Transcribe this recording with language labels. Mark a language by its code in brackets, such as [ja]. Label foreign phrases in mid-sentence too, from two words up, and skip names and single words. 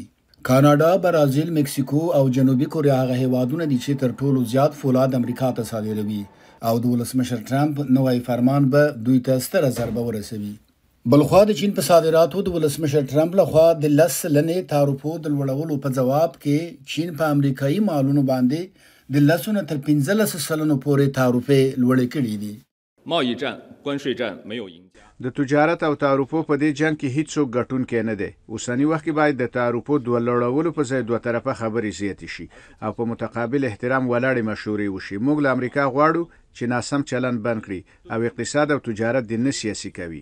[ps] کاناډا، برازیل، مکسیکو او جنوبي کوریا هغه هیوادونه دي چې تر ټولو زیات فولاد امریکا ته صادروي او د ولسمشر ټرمپ نوی فرمان به دوی ته ستره ضربه ورسوي. بلخوا د چین په صادراتو د ولسمشر ټرمپ لخوا د 10 سلنې تعرفو د لوړولو په جواب کې چین په امریکایي مالونو باندې د 10 نه تر 15 سلنو پورې تعرفې لوړې کړې دي. [zh] 贸易战、关税战没有赢家。 [ps] د تجارت او تعرفو په دې جنگ کې هیڅ څوک ګټونکی نه دی. اوسنی وخت کې باید د تعرفو دوه لوړولو په ځای دوه طرفه خبرې زیاتې شي او په متقابل احترام ولاړې مشورې وشي. موږ له امریکا غواړو چې ناسم چلند بند کړي او اقتصاد او تجارت د نه سیاسي کوي.